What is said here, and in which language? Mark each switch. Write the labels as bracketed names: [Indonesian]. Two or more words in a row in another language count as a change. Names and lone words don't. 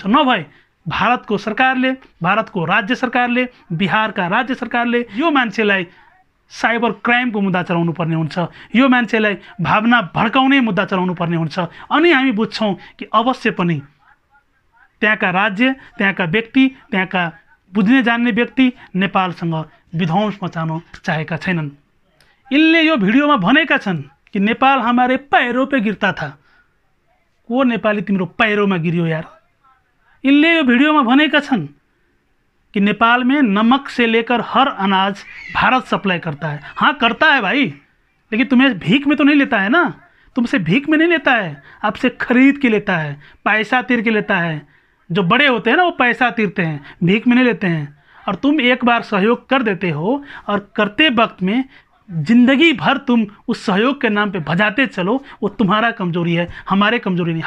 [Nepali] नभए भारतको सरकारले, भारतको राज्य सरकारले, बिहारका राज्य सरकारले यो मान्छेलाई साइबर क्राइमको मुद्दा चलाउनु पर्ने हुन्छ, यो मान्छेलाई भावना भड्काउने मुद्दा चलाउनु पर्ने हुन्छ। अनि हामी बुझ्छौँ कि अवश्य पनि त्यहाँका राज्य, त्यहाँका व्यक्ति, त्यहाँका बुझ्ने जान्ने व्यक्ति नेपालसँग विध्वंस मचाउन चाहेका छैनन्। इनले यो भिडियोमा भनेका छन् कि [Hindi] नेपाल हमारे पैरों पे गिरता था। [Nepali] को नेपाली तिम्रो पैरोमा गिरियो यार? इनले यो भिडियोमा भनेका छन् कि [Hindi] नेपाल में नमक से लेकर हर अनाज भारत सप्लाई करता है। हाँ करता है भाई, लेकिन तुम्हें भीख में तो नहीं लेता है ना, तुमसे भीख में नहीं लेता है, आपसे खरीद के लेता है, पैसा तीर के लेता है। जो बड़े होते हैं ना वो पैसा तीरते हैं, भीख में नहीं लेते हैं। और तुम एक बार सहयोग कर देते हो और करते वक्त में जिंदगी भर तुम उस सहयोग के नाम पे भजाते चलो, वो तुम्हारा कमजोरी है, हमारे कमजोरी नहीं।